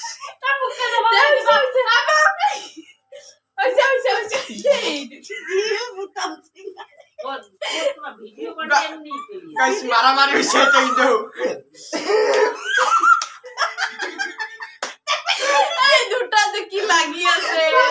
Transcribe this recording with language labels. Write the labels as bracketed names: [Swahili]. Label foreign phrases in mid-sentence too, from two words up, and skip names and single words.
[Indonesian] Guys, marah-marah bisa itu. [Assamese] দুটা যে কি লাগি আছে